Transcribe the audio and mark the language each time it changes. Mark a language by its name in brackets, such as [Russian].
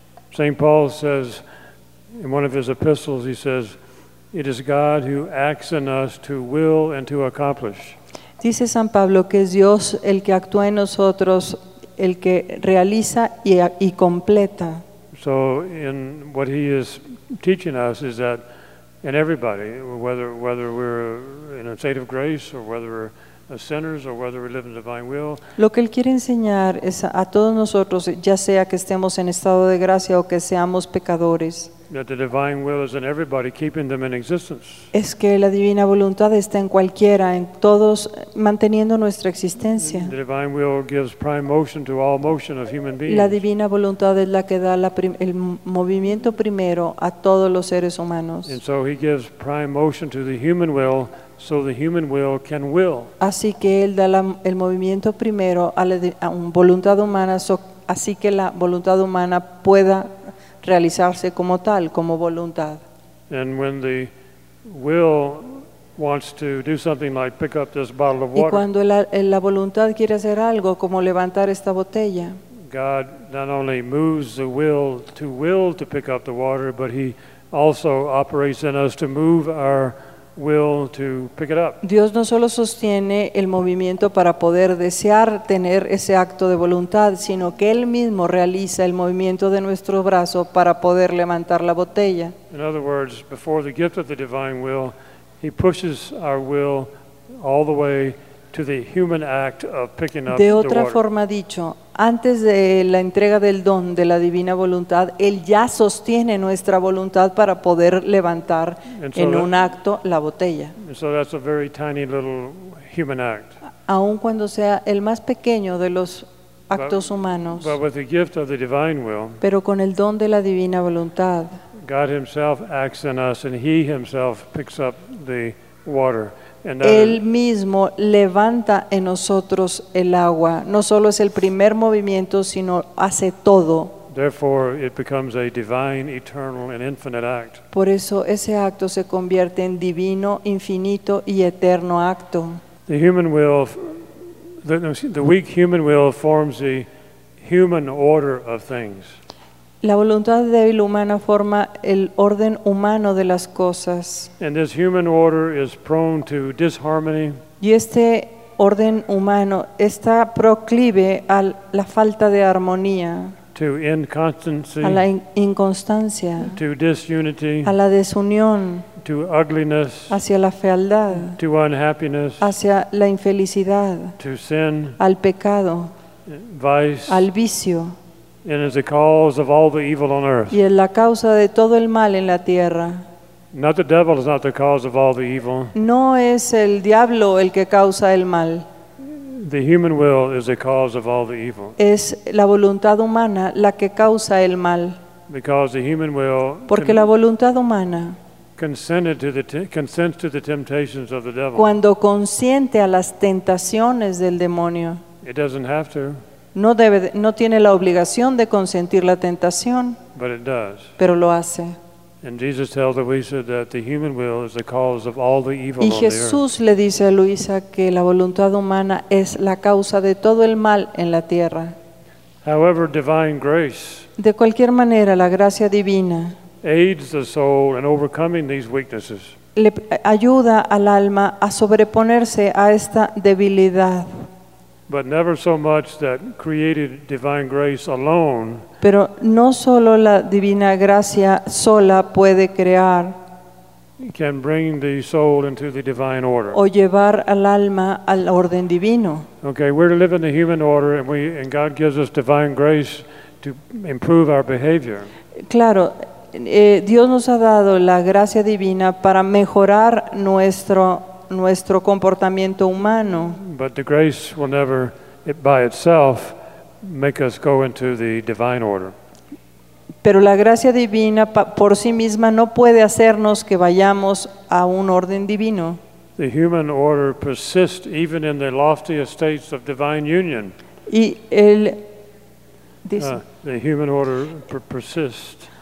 [English] Saint Paul says in one of his epistles, he says, it is God who acts in us to will and to accomplish. [Spanish] Dice San Pablo que es Dios el que actúa en nosotros, el que realiza y completa. [English] So in what he is teaching us is that in everybody, whether we're in a state of grace or whether we're sinners or whether we live in divine will. [Spanish] Lo que él quiere enseñar es a todos nosotros, ya sea que estemos en estado de gracia o que seamos pecadores. [English] That the divine will is in everybody, keeping them in existence. [Spanish] Es que la divina voluntad está en cualquiera, en todos, manteniendo nuestra existencia. [English] The divine will gives prime motion to all motion of human beings. [Spanish] La divina voluntad es la que da el movimiento primero a todos los seres humanos. [English] And so he gives prime motion to the human will, so the human will can will. [Spanish] Así que él da el movimiento primero a la voluntad humana, así que la voluntad humana pueda realizarse como tal, como voluntad. [English] And when the will wants to do something like pick up this bottle of water. [Spanish] Y cuando la voluntad quiere hacer algo, como levantar esta botella. [English] God not only moves the will to pick up the water, but he also operates in us to move our will to pick it up. [Spanish] Dios no solo sostiene el movimiento para poder desear tener ese acto de voluntad, sino que él mismo realiza el movimiento de nuestro brazo para poder levantar la botella. [English] In other words, before the gift of the divine will, he pushes our will all the way to the human act of picking up the water. [Spanish] De otra forma dicho, antes de la entrega del don de la divina voluntad, él ya sostiene nuestra voluntad para poder levantar en un acto la botella. [English] And so that's a very tiny little human act. [Spanish] Aun cuando sea el más pequeño de los actos humanos. [English] But with the gift of the divine will, [Spanish] pero con el don de la divina voluntad, [English] God himself acts in us and he himself picks up the water. [Spanish] Él mismo levanta en nosotros el agua. No solo es el primer movimiento, sino hace todo. [English] Therefore, it becomes a divine, eternal, and infinite act. [Spanish] Por eso ese acto se convierte en divino, infinito y eterno acto. [English] The human will, the weak human will forms the human order of things. [Spanish] La voluntad débil humana forma el orden humano de las cosas. [English] And this human order is prone to disharmony. [Spanish] Y este orden humano está proclive a la falta de armonía. [English] To inconstancy. [Spanish] A la inconstancia. [English] To disunity. [Spanish] A la desunión. [English] To ugliness. [Spanish] Hacia la fealdad. [English] To unhappiness. [Spanish] Hacia la infelicidad. [English] To sin. [Spanish] Al pecado. [English] Vice. [Spanish] Al vicio. [English] And is the cause of all the evil on earth. [Spanish] Y es la causa de todo el mal en la tierra. [English] Not the devil is not the cause of all the evil. [Spanish] No es el diablo el que causa el mal. [English] The human will is the cause of all the evil. [Spanish] Es la voluntad humana la que causa el mal. [English] Because the human will. [Spanish] Porque la voluntad humana. [English] Consents to the temptations of the devil. [Spanish] Cuando consiente a las tentaciones del demonio. [English] It doesn't have to. [Spanish] No tiene la obligación de consentir la tentación, [English] but it does. [Spanish] Pero lo hace. [English] And Jesus tells Luisa that the human will is the cause of all the evil. [Spanish] Y Jesús le dice a Luisa que la voluntad humana es la causa de todo el mal en la tierra. [English] However, divine grace. [Spanish] De cualquier manera, la gracia divina [English] aids the soul in overcoming these weaknesses. [Spanish] Le ayuda al alma a sobreponerse a esta debilidad. [English] But never so much that created divine grace alone. [Spanish] Pero no solo la divina gracia sola puede crear. [English] Can bring the soul into the divine order. [Spanish] O llevar al alma al orden divino. [English] Okay, we're to live in the human order, and we and God gives us divine grace to improve our behavior. [Spanish] Claro. Dios nos ha dado la gracia divina para mejorar nuestro comportamiento humano. [English] But the grace will never by itself make us go into the divine order. [Spanish] Pero la gracia divina por sí misma no puede hacernos que vayamos a un orden divino. [English] The human order persists even in the loftiest states of divine union. [Spanish] Y el dice, [English] the human order persists.